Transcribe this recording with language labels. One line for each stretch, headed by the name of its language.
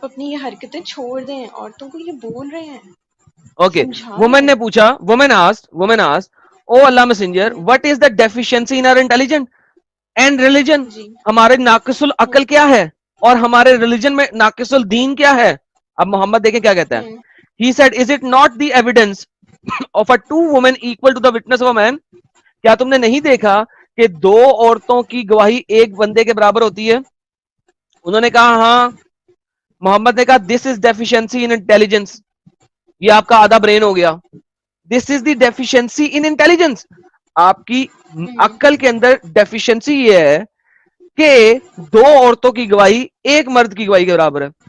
Urdu: اپنی یہ حرکتیں چھوڑ دیں, عورتوں کو یہ بول رہے ہیں, اوکے, سمجھا رہے وومن نے ہیں. پوچھا,
English: Woman asked, O Allah messenger, what is the deficiency in our intelligent and religion. جی
Urdu: ہمارے ناقص العقل کیا ہے اور ہمارے ریلیجن میں ناقص الدین کیا ہے. اب محمد دیکھیں کیا کہتا ہے.
English: He said, is it not the evidence of a two women equal to the witness of a man?
Urdu: کیا تم نے نہیں دیکھا کہ دو عورتوں کی گواہی ایک بندے کے برابر ہوتی ہے؟ انہوں نے کہا ہاں. محمد نے کہا
English: this is deficiency in intelligence,
Urdu: یہ آپ کا آدھا برین ہو گیا.
English: this is the deficiency in intelligence,
Urdu: آپ کی عقل کے اندر ڈیفیشنسی یہ ہے کہ دو عورتوں کی گواہی ایک مرد کی گواہی کے برابر ہے.